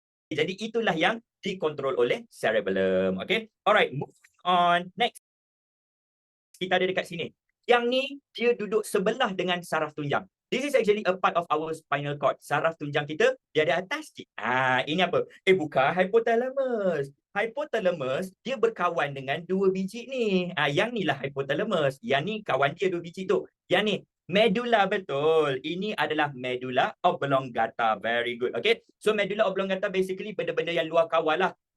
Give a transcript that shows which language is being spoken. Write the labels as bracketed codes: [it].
[ms] Jadi itulah yang dikontrol oleh cerebellum. [en] Okay. Alright, move on. Next. [ms] Kita ada dekat sini. Yang ni dia duduk sebelah dengan saraf tunjang. [en] This is actually a part of our spinal cord. [ms] Saraf tunjang kita dia ada atas sikit. Ini apa? Bukan hypothalamus. Hypothalamus dia berkawan dengan dua biji ni. Yang ni lah hypothalamus. Yang ni kawan dia dua biji tu. Yang ni medulla, betul. Ini adalah medulla oblongata. [en] Very good. Okay. So [ms] medulla oblongata basically benda-benda yang luar kawal lah.